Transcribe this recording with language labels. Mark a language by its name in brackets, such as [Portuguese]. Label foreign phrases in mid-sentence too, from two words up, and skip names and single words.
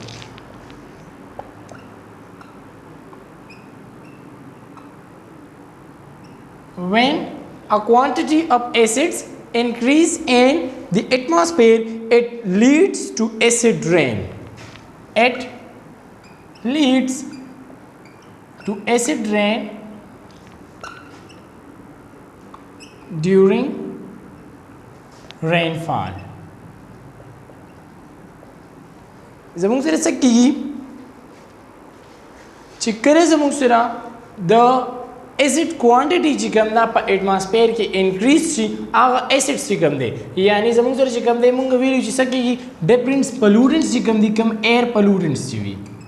[English] When a quantity of acids increase in the atmosphere, it leads to acid rain. It leads to acid rain during rainfall. [Pashto] زموږ سره څه کېږي چې کله زموږ سره د [English] acid quantity [Pashto] چې کوم ده په اټماسفیر کې انکریز شي هغه ایسډ چې کوم دی یعنی زموږ سره چې کوم دی مونږ ویلو چې څه کېږي [English] different pollutants [Pashto] چې کوم دي کوم [English] air pollutants [Pashto] چې وي